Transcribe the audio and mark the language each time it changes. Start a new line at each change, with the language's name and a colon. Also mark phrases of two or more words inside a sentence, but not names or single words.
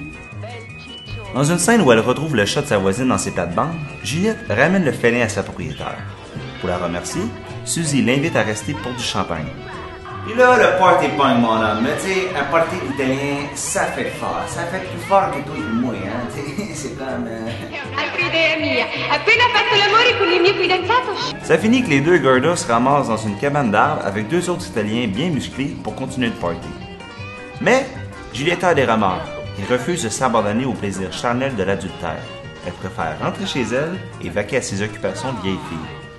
French: Dans une scène où elle retrouve le chat de sa voisine dans ses plates-bandes, Juliette ramène le félin à sa propriétaire. Pour la remercier, Suzy l'invite à rester pour du champagne. Puis là, le party punk, mon homme. Mais tu sais, un party italien, ça fait fort. Ça fait plus fort que toi et moi, hein. C'est comme...
Italian: Altre idea mia. Appena fatto l'amore con il mio fidanzato.
French: Ça finit que les deux Gordos se ramassent dans une cabane d'arbres avec deux autres Italiens bien musclés pour continuer le party. Mais Giulietta a des remords et refuse de s'abandonner au plaisir charnel de l'adultère. Elle préfère rentrer chez elle et vaquer à ses occupations de vieille fille.